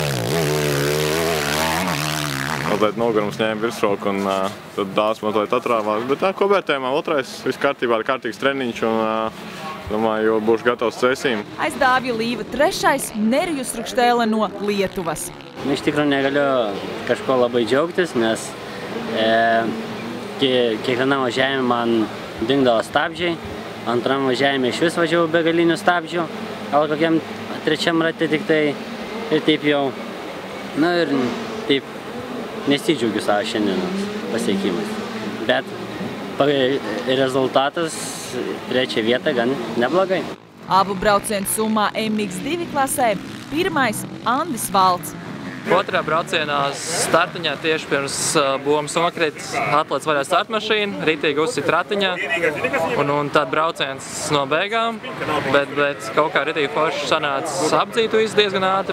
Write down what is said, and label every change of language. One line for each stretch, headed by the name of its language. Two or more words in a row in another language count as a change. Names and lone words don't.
Latvian: Mazliet nogurums ņēma virsroku un tad Dāvis mazliet atrāvās. Bet kopvērtējumā 2. viss kārtībā, ir kārtīgs treniņš un domāju, būšu gatavs cēsīm. Aiz Dāvija Līva 3. Nerijus Rukštēle no Lietuvas.
Lithuanian: Iš tikrųjų negaliu kažko labai džiaugtis, nes kiekvienam važiavime man dingdavo stabdžiai. Antram važiavime iš vis važiavau be galinių stabdžių, gal kokiam 3. rate tik tai ir taip jau, na ir taip nesidžiaugiu savo šiandienos pasiekimais. Bet rezultatas 3. vieta gan neblogai.
Latvian: Abu braucienu summā MX2 klasē 1. Andis Valts. 2. braucienā startiņā tieši pirms bumbas nokritis atlēts vaļā startmašīna, ritīgi uzsit ratiņā un tad brauciens no beigām, bet kaut kā ritīgi forši sanāca apdzīt visu diezgan ātri.